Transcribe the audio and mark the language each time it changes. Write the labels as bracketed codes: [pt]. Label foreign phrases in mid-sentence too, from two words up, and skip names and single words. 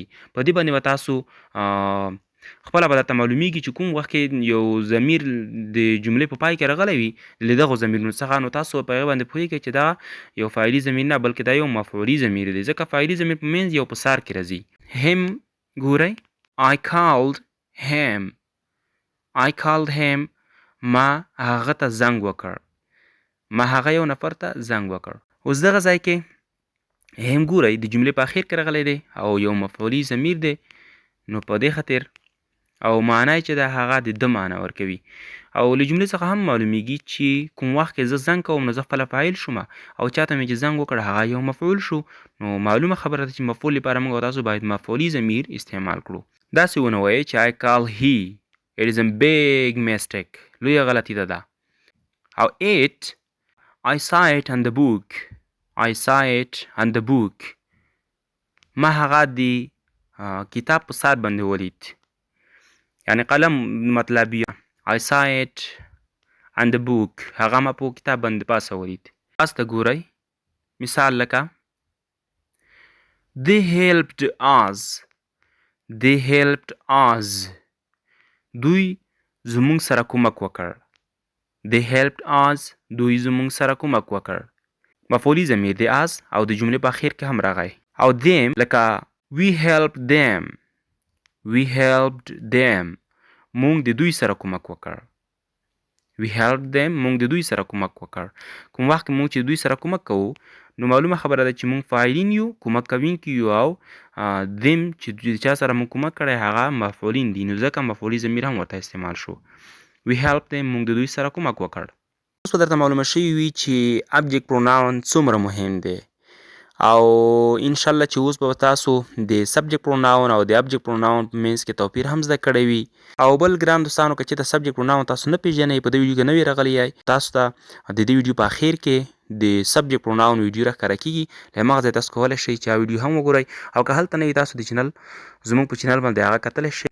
[ps] په دې باندې به تاسو خپله به درته معلومیږي چې کوم وخت کې یو ضمیر د جملې په پای کې راغلی وي له دغو ضمیرونو څخه، نو تاسو په هغې باندې پوهېږئ چې دا یو فاعلي ضمیر نه بلکې دا یو مفعولي ضمیر دی، ځکه فاعلي ضمیر په منځ یو په سر کې راځي. هم ګورئ [en] I called him. I called him. [ps] ما هغه ته زنګ وکړ. ما هغه یو نفر ته زنګ وکړ. اوس دغه ځای کې هم ګورئ د جملې په اخر کې راغلی دی او یو مفعولي ضمیر دی، نو په دې خاطر او معنی چې دا هغه د ده معنی ورکوي او له جملې څخه هم معلومیږي چې کوم وخت کې زه زنګ کوم نو زه خپله فاعل شوم او چاته مې چې زنګ وکړ هغه یو مفعول شو. نو معلومه خبره ده چې مفعول لپاره موږ او تاسو باید مفعولي ضمیر استعمال کړو. داسې ونه وایئ چې [en] I call he. It is a big mistake. [ps] لویه غلطي ده دا. او [en] it I saw it on the book. I saw it on the book. [ps] ما هغه د کتاب په سر باندې ولید، یعنی قلم مطلب [en] I saw it on the book. [ps] هغه ما په کتاب باندې پاسه ولید. پاس ته ګورئ مثال لکه [en] They helped us. They helped us. [ps] دوی زموږ سره کومک وکړ. [en] They helped us. [ps] دوی زموږ سره کومک وکړ. مفعولي ضمیر د as او د جملې په اخر کې هم راغی. [en] او them لکه we helped them. We helped them. [ps] مونږ د دوی سره کومک وکړ. [en] We helped them. [ps] مونږ د دوی سره کومک وکړ. کوم وخت مونږ چې دوی سره کومک کوو نو معلومه خبره ده چې مونږ فاعلین یو، کومک کوونکي یو او them چې چا سره مونږ کومک کړی هغه مفعولین دي، نو ځکه مفعولي ضمیر هم ورته استعمال شو. [en] We helped them. [ps] مونږ د دوی سره کومک وکړ. اوس به درته معلومه شوي وي چې [en] object pronoun [ps] څومره مهم دی او انشاءالله چې اوس به تاسو د [en] subject pronoun [ps] او د [en] object pronoun [ps] په منځ کې توپیر هم زده کړی وي. او بل ګران دوستانو که چېرته [en] subject pronoun [ps] تاسو نه پېژنئ په دې ویډیو کې نوي راغلي یای تاسو ته د دې ویډیو په اخر کې د [en] subject pronoun [ps] ویډیو راښکاره کېږي، له هماغه ځای تاسو کولی شئ چې ویډیو هم وګورئ او که هلته نه وي تاسو د چینل زموږ په چینل باندې هغه کتلی شئ.